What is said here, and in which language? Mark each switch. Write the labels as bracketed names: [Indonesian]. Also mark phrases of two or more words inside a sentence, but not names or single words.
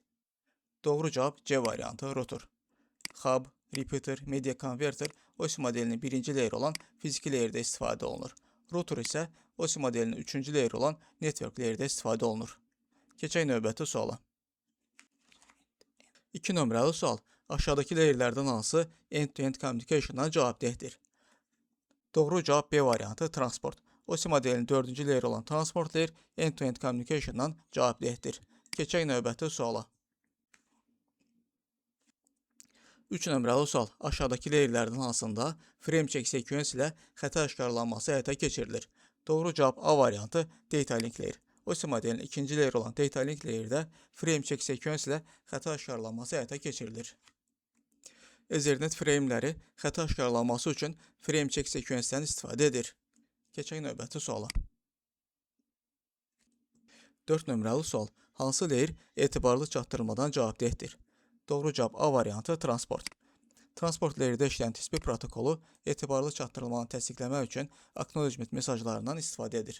[Azerbaijani] Doğru cavab C variantı, router. [English] Hub, repeater, media converter [Azerbaijani] OSI modelinin birinci layeri olan fiziki layerdə istifadə olunur. Router isə OSI modelinin üçüncü layeri olan [English] network layerdə [Azerbaijani] istifadə olunur. Keçək növbəti suala. 2 nömrəli sual. Aşağıdakı layerlərdən hansı [English] end-to-end communication'a [Azerbaijani] cavabdehdir? Doğru cavab B variantı, transport. OSI modelinin 4-cü layeri olan [English] transport layer end-to-end communication'dan [Azerbaijani] cavabdehdir. Keçək növbəti suala. 3 nömrəli sual. Aşağıdakı layerlərdən hansında [English] frame check sequence [Azerbaijani] ilə xəta aşkarlanması həyata keçirilir? Doğru cavab A variantı, [English] data link layer. [Azerbaijani] OSI modelinin ikinci layeri olan [English] data link layerdə frame check sequence [Azerbaijani] ilə xəta aşkarlanması həyata keçirilir. Ethernet frameləri xəta aşkarlanması üçün [English] frame check sequence-dən [Azerbaijani] istifadə edir. Keçək növbəti suala. 4 nömrəli sual. Hansı layer etibarlı çatdırılmadan cavabdehdir? Doğru cavab A variantı, transport. [English] Transport layerdə [Azerbaijani] işləyən TCP protokolu etibarlı çatdırılmanı təsdiqləmək üçün acknowledgement mesajlarından istifadə edir.